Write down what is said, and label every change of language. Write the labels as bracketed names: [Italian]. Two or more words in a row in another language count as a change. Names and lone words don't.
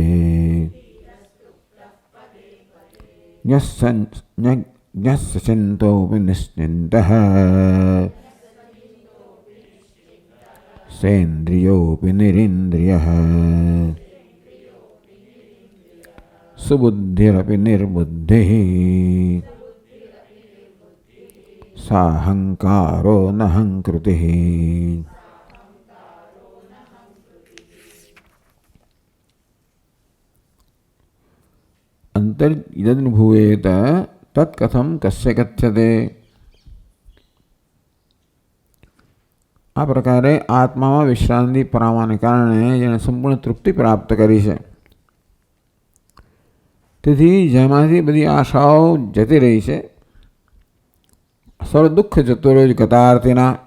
[Sanskrit] ज्ञस्य चिन्तोऽपि निश्चिन्तः सेन्द्रियोऽपि निरिन्द्रियः सुबुद्धिरपि निर्बुद्धिः साहंकारो नहंकृतिः। अंतर्यदनुभूयेत तत्कथं कस्य कथ्यते। [Gujarati] આ પ્રકારે આત્મામાં વિશ્રાંતિ પામવાને કારણે જેને સંપૂર્ણ તૃપ્તિ પ્રાપ્ત કરી છે, તેથી જેમાંથી બધી આશાઓ જતી રહી છે, સર્વ દુઃખ જતો રહ્યો ગતાર્તિના.